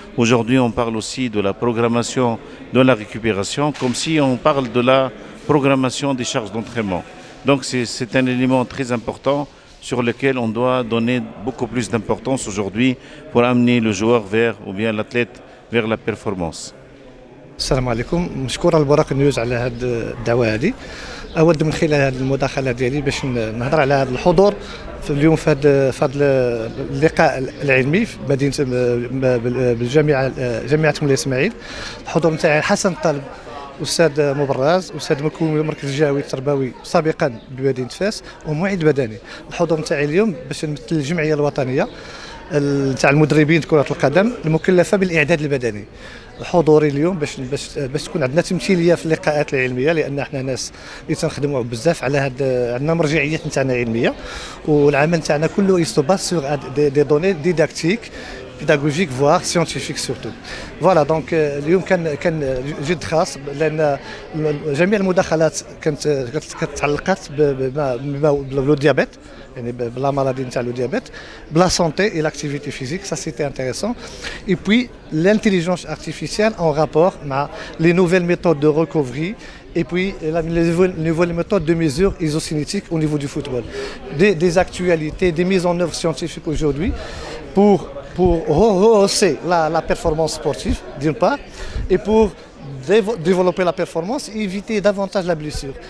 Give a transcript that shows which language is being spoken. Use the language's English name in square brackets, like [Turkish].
[French] Aujourd'hui, on parle aussi de la programmation de la récupération, comme si on parle de la programmation des charges d'entraînement. Donc c'est un élément très important sur lequel on doit donner beaucoup plus d'importance aujourd'hui pour amener le joueur vers, ou bien l'athlète vers la performance. [Arabic] السلام عليكم، مشكور البراق نيوز على هذه الدعوه هذه. اود من خلال هذه المداخله ديالي باش نهضر على هذا الحضور في اليوم في هذا اللقاء العلمي في مدينه بالجامعه جامعه مولاي اسماعيل. الحضور نتاعي حسن طالب، استاذ مبرز، استاذ مكون المركز الجهوي التربوي سابقا بمدينه فاس ومعيد بدني. الحضور نتاعي اليوم باش نمثل الجمعيه الوطنيه نتاع المدربين كرة القدم المكلفة بالإعداد البدني. حضوري اليوم باش تكون عندنا تمثيلية في اللقاءات العلمية، لأن احنا ناس اللي تنخدموا بزاف على عندنا مرجعيات نتاعنا علمية، والعمل نتاعنا كله يستباس [French] سور دي دوني ديداكتيك pédagogique voire scientifique surtout. Voilà donc [Arabic] اليوم كان جد خاص، لأن جميع المداخلات كانت تعلقت بالو ديابيت، يعني بلا maladie نتاع لو ديابيت، بلا [French] santé et l'activité physique, ça c'était intéressant. Et puis l'intelligence artificielle en rapport مع les nouvelles méthodes de recovery et puis les nouvelles méthodes de mesure isocinétique au niveau du football. Des actualités, des mises en œuvre scientifiques aujourd'hui pour rehausser la performance sportive d'une part, et pour développer la performance et éviter davantage la blessure.